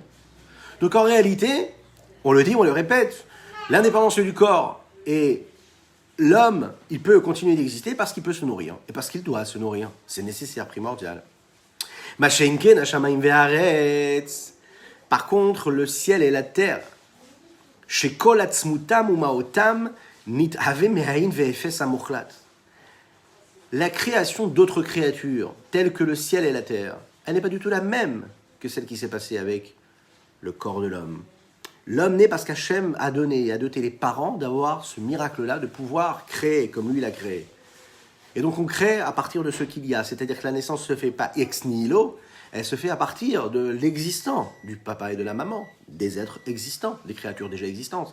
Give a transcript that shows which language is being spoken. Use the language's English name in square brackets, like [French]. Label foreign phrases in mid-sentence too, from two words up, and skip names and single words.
[French] Donc en réalité, on le dit, on le répète, l'indépendance du corps et l'homme, il peut continuer d'exister parce qu'il peut se nourrir et parce qu'il doit se nourrir. C'est nécessaire, primordial. Par contre, le ciel et la terre, [Hebrew] שכל עצמותם ומהותם נתהוו מאין ואפס המוחלט. [French] La création d'autres créatures, telles que le ciel et la terre, elle n'est pas du tout la même que celle qui s'est passée avec le corps de l'homme. L'homme naît parce qu'Hachem a doté les parents d'avoir ce miracle-là, de pouvoir créer comme lui l'a créé. Et donc on crée à partir de ce qu'il y a, c'est-à-dire que la naissance ne se fait pas [Latin] ex nihilo, [French] elle se fait à partir de l'existant, du papa et de la maman, des êtres existants, des créatures déjà existantes.